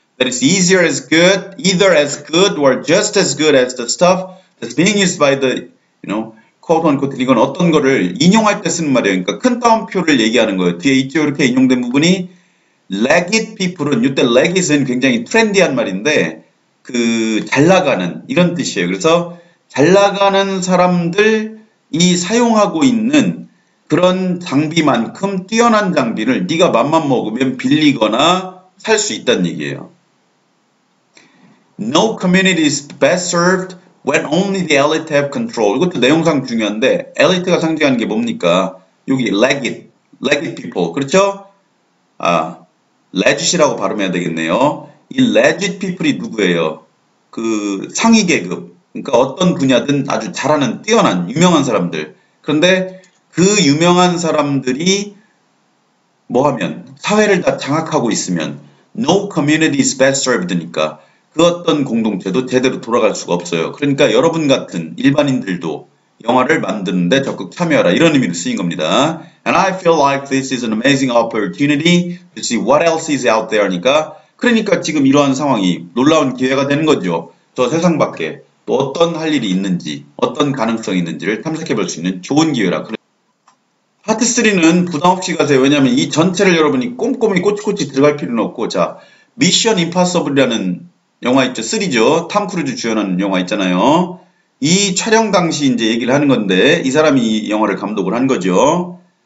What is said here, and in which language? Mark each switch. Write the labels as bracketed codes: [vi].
[en] That is easier as good, either as good or just as good as the stuff that's being used by the, quote unquote [ko] 이건 어떤 거를 인용할 때 쓰는 말이에요. 그러니까 큰 따옴표를 얘기하는 거예요. 뒤에 있죠? 이렇게 인용된 부분이 legit people은 이때 legit은 굉장히 트렌디한 말인데 그 잘 나가는 이런 뜻이에요. 그래서 잘 나가는 사람들이 사용하고 있는 그런 장비만큼 뛰어난 장비를 네가 맘만 먹으면 빌리거나 살 수 있다는 얘기예요. [en] No community is best served when only the elite have control. [ko] 이것도 내용상 중요한데 엘리트가 상징하는 게 뭡니까? 여기 legit people. 그렇죠? legit이라고 발음해야 되겠네요. 이 legit people이 누구예요? 그 상위 계급. 그러니까 어떤 분야든 아주 잘하는 뛰어난 유명한 사람들. 그런데 그 유명한 사람들이 뭐 하면 사회를 다 장악하고 있으면 [en] no community is best served [ko] 니까 그 어떤 공동체도 제대로 돌아갈 수가 없어요. 그러니까 여러분 같은 일반인들도 영화를 만드는데 적극 참여하라 이런 의미로 쓰인 겁니다. [en] And I feel like this is an amazing opportunity to see what else is out there니까 [ko] 그러니까 지금 이러한 상황이 놀라운 기회가 되는 거죠. 저 세상 밖에 또 어떤 할 일이 있는지 어떤 가능성이 있는지를 탐색해 볼 수 있는 좋은 기회라. 파트 3는 부담 없이 가세요. 왜냐하면 이 전체를 여러분이 꼼꼼히 꼬치꼬치 들어갈 필요는 없고 자 미션 임파서블이라는 영화 있죠. 3죠. 탐 크루즈 주연하는 영화 있잖아요. 이 촬영 당시 이제 얘기를 하는 건데 이 사람이 이 영화를 감독을 한 거죠.